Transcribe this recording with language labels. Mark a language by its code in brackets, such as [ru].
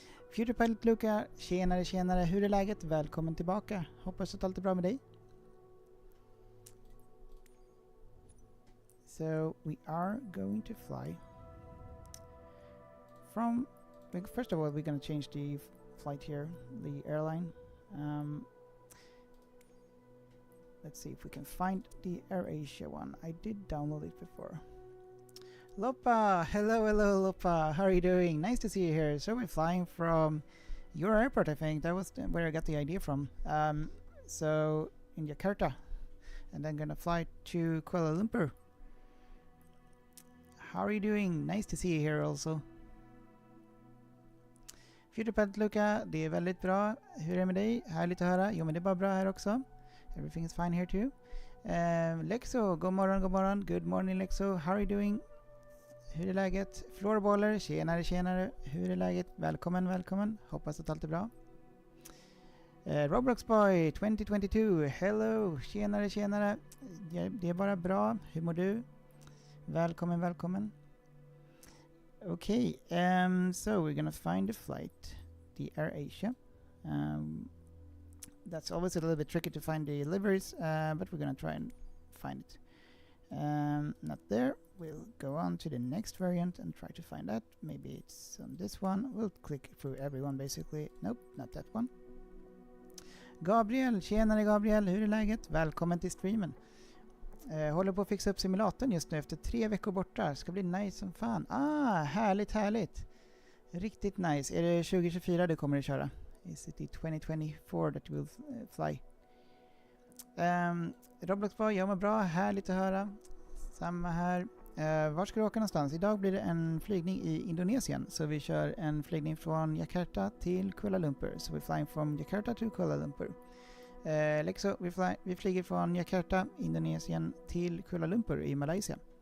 [sv] Future Pilot Luca, tjenare, hur är läget? Välkommen tillbaka. Hoppas att allt är bra med dig. [en] So we are going to fly from, first of all we're going to change the flight here, the airline. Let's see if we can find the AirAsia one. I did download it before. Lopa, hello Lopa, how are you doing? Nice to see you here. So we're flying from your airport, I think. That was where I got the idea from. So in Jakarta, and then gonna fly to Kuala Lumpur. How are you doing? Nice to see you here also. [sv] Future Pilot Luca, det är väldigt bra. Hur är det med dig? Härligt att höra. Jo men det är bara bra här också. [en] Everything is fine here too. Lexo, [sv] god morgon. [en] Good morning Lexo, how are you doing? [sv] Hur är läget? Florballer, tjenare. Hur är läget? Välkommen. Hoppas att allt är bra. Roblox Boy 2022, hello, tjenare. Det är bara bra. Hur mår du? Välkommen. [en] Okay, so we're gonna find the flight, the AirAsia. That's always a little bit tricky to find the liveries, but we're gonna try and find it. Not there. We'll go on to the next variant and try to find that. Maybe it's on this one. We'll click through everyone basically. Nope, not that one. [sv] Gabriel, tjenare Gabriel, hur är läget? Välkommen till streamen. Håller på att fixa upp simulatorn just nu efter 3 veckor borta. Ska bli nice som fan. Härligt. Riktigt nice. Är det 2024 du kommer att köra? [en] Is it the 2024 that will fly? [sv] Roblox Boy, jag mår bra. Härligt att höra. Samma här. Var ska du åka någonstans? Idag blir det en flygning i Indonesien. Så vi kör en flygning från Jakarta till Kuala Lumpur. [en] So we're flying from Jakarta to Kuala Lumpur. [sv] Lexo, vi flyger från Jakarta, Indonesien till Kuala Lumpur i Malaysia.